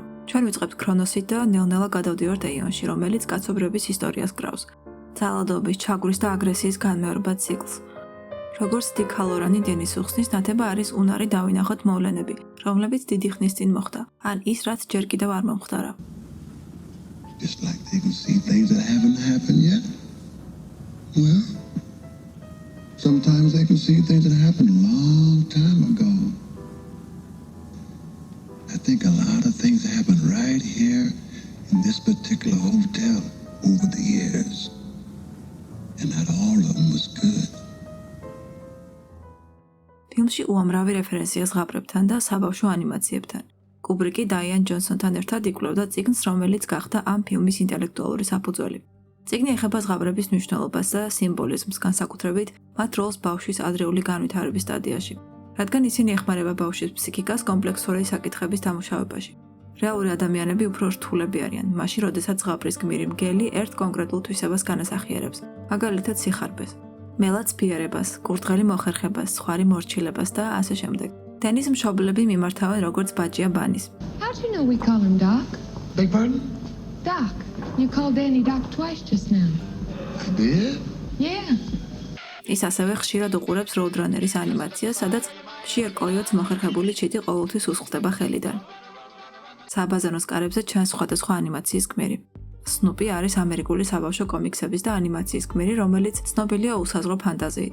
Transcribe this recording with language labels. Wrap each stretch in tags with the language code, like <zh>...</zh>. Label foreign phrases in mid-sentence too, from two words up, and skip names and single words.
<ka>ჩვენ ვიწყებთ ქრონოსით და ნელ-ნელა გადავდივართ ეიონში, რომელიც კაცობრიობის ისტორიას კრავს. ძალადობის, ჩაგვრის და აგრესიის განმეორება ციკლს. როგორც დიკ ჰალორანი დენის უხსნის, ნათება არის უნარი დავინახოთ მოვლენები, რომლებიც დიდი ხნის წინ მოხდა, ან ის, რაც ჯერ კიდევ არ მომხდარა.</ka> <en>Just like they can see things that haven't happened yet. Well, sometimes they can see things that happened a long time ago. I think a lot of things happened right here in this particular hotel over the years. And not all of them was good.</en> <ka>ფილმში უამრავი რეფერენცია ზღაპრებთან და საბავშვო ანიმაციებთან. კუბრიკი დაიან ჯონსონთან ერთად იკვლევდა წიგნს, რომელიც გახდა ამ ფილმის ინტელექტუალური საფუძველი. წიგნი ეხება ზღაპრების მნიშვნელობას და სიმბოლიზმს, განსაკუთრებით მათ როლს ბავშვის ადრეული განვითარების სტადიაში, რადგან ისინი ეხმარება ბავშვის ფსიქიკას კომპლექსური საკითხების დამუშავებაში. რეალური ადამიანები უფრო რთულები არიან, მაშინ როდესაც ზღაპრის გმირი მგელი ერთ კონკრეტულ თვისებას განასახიერებს, მაგალითად სიხარბეს, მელაც ფიარებას, კურდღელი მოხერხებას, სხვარი მორჩილებას და ასე შემდეგ. დენის მშობლები მიმართავენ როგორც ბაჭია ბანის.</ka> <en>How do you know we call him Doc? Beg pardon? Doc. You called Danny Doc twice just now. I did? Yeah.</en> <ka>ის ასევე ხშირად უყურებს როუდრანერის ანიმაციას, სადაც ფშიერ კოიოტს მოხერხებული ჩიტი ყოველთვის უსხლტება ხელიდან. საბაზაროს კარებზე ჩანს სხვადასხვა ანიმაციის გმირი. სნუპი არის ამერიკული საბავშვო კომიქსების და ანიმაციის გმირი, რომელიც ცნობილია უსაზღვრო ფანტაზიით.</ka>